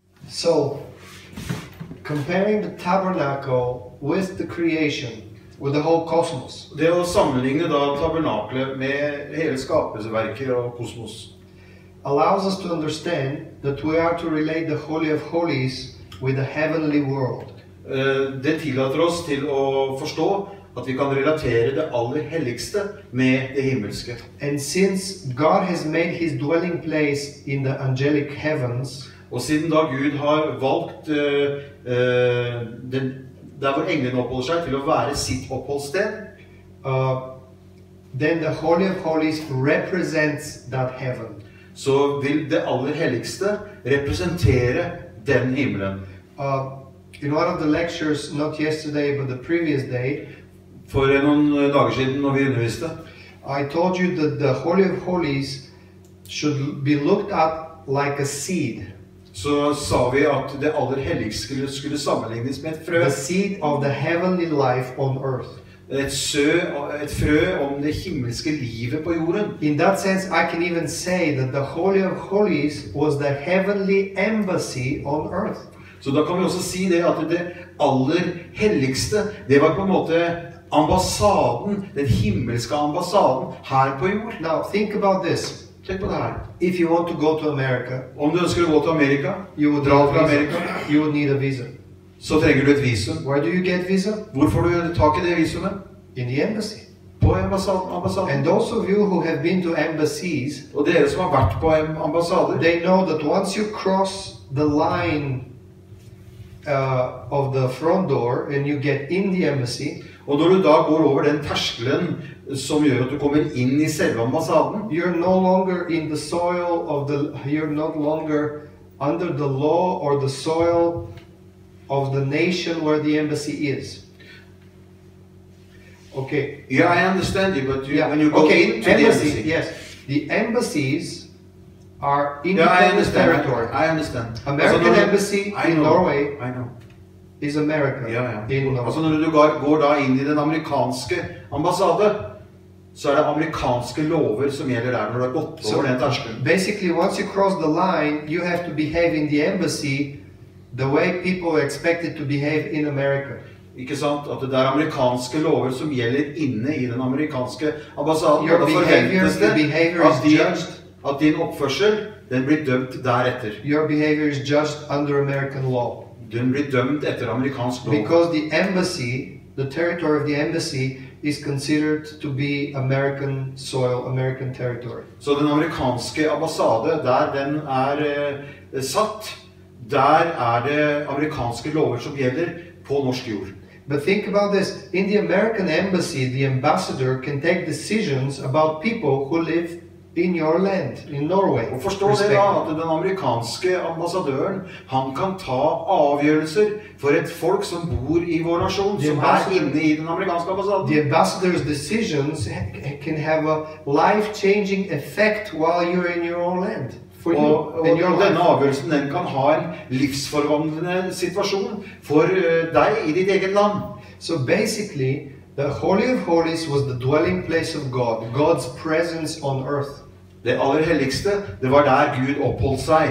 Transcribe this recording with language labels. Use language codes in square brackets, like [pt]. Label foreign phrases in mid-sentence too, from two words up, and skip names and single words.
[en] So, comparing the tabernacle with the creation, with the whole cosmos. [no] Det å sammenligne da tabernaklet med hele skapelsesverket og kosmos [en] allows us to understand that we are to relate the Holy of Holies with the heavenly world. [no] Det tillater oss til å forstå at vi kan relatere det aller helligste med det himmelske. [en] And since God has made his dwelling place in the angelic heavens, [no] og siden da Gud har valgt der hvor englene oppholder seg til å være sitt oppholdssted, [en] then the Holy of Holies represents that heaven. [no] Så vil det aller helligste representere den himmelen. [en] In one of the lectures, not yesterday but the previous day, [no] for noen dager siden når vi underviste, [en] I told you that the Holy of Holies should be looked at like a seed. [no] Så sa vi at det aller helligste skulle sammenlignes med et frø. [en] The seed of the heavenly life on earth. [no] Et frø om det himmelske livet på jorden. [en] In that sense, I can even say that the Holy of Holies was the heavenly embassy on earth. [no] Så da kan vi også si det at det aller helligste, det var på en måte ambassaden, den himmelske ambassaden her på jord. [en] Now, think about this. [no] Tenk på det her. [en] If you want to go to America, [no] om du ønsker å gå til Amerika, [en] you would need a visa. [no] Så trenger du et visum. [en] Where do you get visa? [no] Hvor får du tak i det visumet? [en] In the embassy. [no] På ambassaden. [en] And those of you who have been to embassies, [no] og dere som har vært på ambassader, [en] they know that once you cross the line of the front door and you get in the embassy, [no] og når du da går over den terskelen som gjør at du kommer inn i selve ambassaden, [en] you're no longer in the soil of you're no longer under the law or the soil of the nation where the embassy is. Okay. Yeah, I understand you, but when you go into the embassy, yes, the embassies are independent territory. I understand. American embassy in Norway. I know. Is America. [no] Altså når du går da inn i den amerikanske ambassade, så det amerikanske lover som gjelder der når du har gått over den terskelen. [en] Basically, once you cross the line, you have to behave in the embassy the way people are expected to behave in America. [no] Ikke sant? At det amerikanske lover som gjelder inne i den amerikanske ambassaden. [en] Your behavior is judged. [no] At din oppførsel, den blir dømt deretter. [en] Your behavior is judged under American law. [no] Den blir dømt etter amerikansk lov. [en] Because the embassy, the territory of the embassy, is considered to be American soil, American territory. [no] Så den amerikanske ambassade, der den satt, der det amerikanske lover som gjelder på norsk jord. [en] But think about this. In the American embassy, the ambassador can take decisions about people who live in your land, in Norway. [no] Og forstå det da, at den amerikanske ambassadøren, han kan ta avgjørelser for et folk som bor i vår nasjon, som inne i den amerikanske ambassaden. [en] The ambassador's decisions can have a life-changing effect while you're in your own land. [no] Og denne avgjørelsen, den kan ha en livsforvandlende situasjon for deg i ditt eget land. [en] So basically, the Holy of Holies was the dwelling place of God, God's presence on earth. [no] Det aller helligste, det var der Gud oppholdt seg.